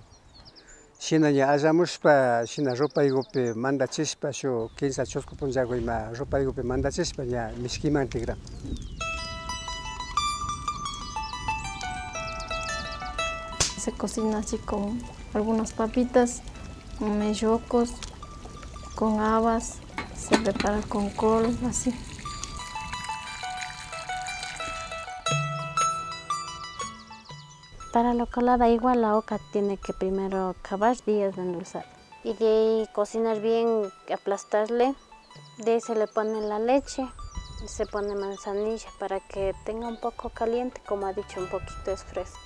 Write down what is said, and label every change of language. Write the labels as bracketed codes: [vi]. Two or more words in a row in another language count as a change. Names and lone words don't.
[qu] Shina ña allamushpa, shina rupaykupi mandachishpa, shu 15 chusku punllaku ima rupaykupi mandachishpa ña mishkiman tigran. [es] Se cocina así con algunas papitas, con mellocos, con habas, se prepara con col, así. Para la colada igual la oca tiene que primero cavar días de endulzar y de ahí cocinar bien, aplastarle, de ahí se le pone la leche y se pone manzanilla para que tenga un poco caliente, como ha dicho, un poquito es fresco.